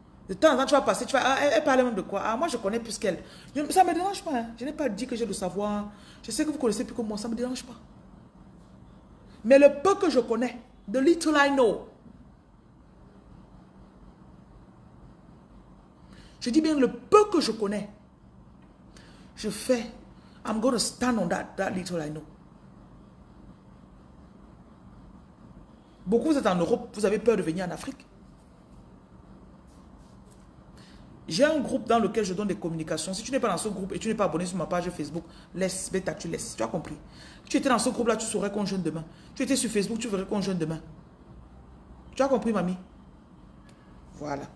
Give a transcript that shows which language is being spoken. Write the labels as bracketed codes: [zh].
[fr] De temps en temps, tu vas passer, elle parle même de quoi? Ah, moi, je connais plus qu'elle. Ça ne me dérange pas. Hein. Je n'ai pas dit que j'ai le savoir. Je sais que vous connaissez plus que moi, ça ne me dérange pas. Mais le peu que je connais, [en] the little I know. [fr] Je dis bien le peu que je connais. Je fais. [en] I'm going to stand on that little I know. [fr] Beaucoup, vous êtes en Europe, vous avez peur de venir en Afrique. J'ai un groupe dans lequel je donne des communications. Si tu n'es pas dans ce groupe et tu n'es pas abonné sur ma page Facebook, laisse, bêta, tu laisses. Tu as compris? Tu étais dans ce groupe-là, tu saurais qu'on jeûne demain. Tu étais sur Facebook, tu verrais qu'on jeûne demain. Tu as compris, mamie? Voilà.